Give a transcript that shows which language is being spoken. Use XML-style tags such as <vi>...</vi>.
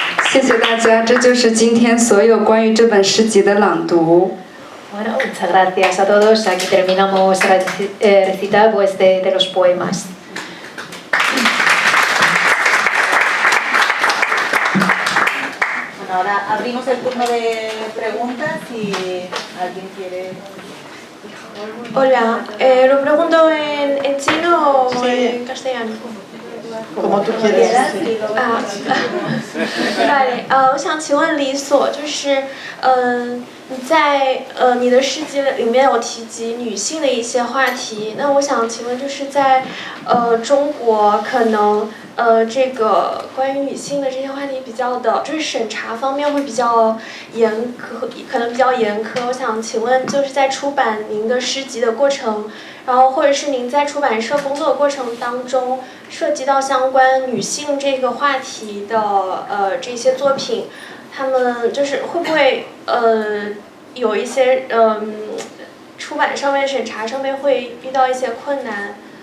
<zh>谢谢大家，这就是今天所有关于这本诗集的朗读。</zh> <es>Bueno, muchas gracias a todos. Aquí terminamos el recital pues, de los poemas. Bueno, ahora abrimos el turno de preguntas si alguien quiere... Hola, ¿lo pregunto en chino o en castellano? Como tú quieras.</es> <zh>Vale, 我想请问李所，就是你在你的诗集里面有提及女性的一些话题，那我想请问，就是在中国可能这个关于女性的这些话题比较的，就是审查方面会比较严苛，可能比较严苛。我想请问，就是在出版您的诗集的过程，然后或者是您在出版社工作的过程当中，涉及到相关女性这个话题的这些作品，他们就是会不会有一些出版上面审查上面会遇到一些困难？</zh>